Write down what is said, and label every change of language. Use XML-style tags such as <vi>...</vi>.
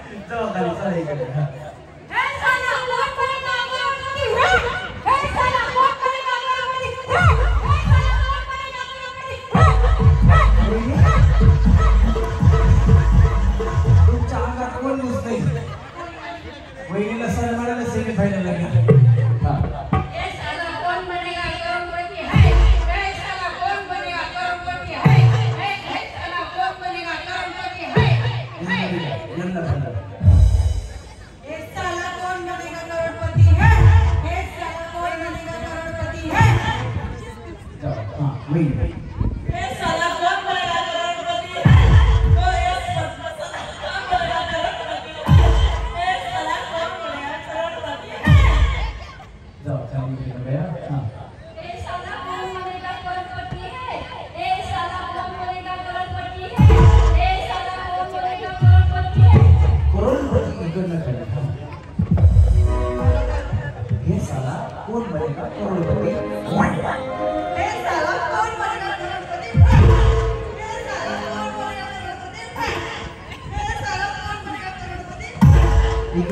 <mr>जाऊ खाली. चला इकडे. हां</mr> <hi>हे साला कौन बनेगा करोड़पति है हे साला कौन बनेगा करोड़पति है हे साला कौन बनेगा करोड़पति है</hi> <mr>तुमच्या अंगात कोण दिसतंय? वहिनीला सन्मानाला सेमीफायनल लागला. हां</mr> <hi>हे साला कौन बनेगा करोड़पति है हे साला कौन बनेगा करोड़पति है हे साला कौन बनेगा करोड़पति है</hi> <mr>यांना पण.</mr> <hi>हे साला कौन बनेगा करोड़पति है हे साला कौन बनेगा करोड़पति है</hi> <mr>जाऊ. हां वहिनी</mr> <hi>हे साला कौन बनेगा करोड़पति है तो हे साला कौन बनेगा करोड़पति है हे साला कौन बनेगा करोड़पति है</hi> <mr>जाऊ खाली इकडे. हां</mr> <hi>हे साला कौन बनेगा करोड़पति है हे साला कौन बनेगा करोड़पति है हे साला कौन बनेगा करोड़पति है</hi> <mr>करोडपती इकडनं खाली.</mr> <hi>हां हे साला कोण बनेगा करोडपती. हे साला कौन बनेगा करोड़पति है हे साला कौन बनेगा करोड़पति है हे साला कौन बनेगा करोड़पति है</hi>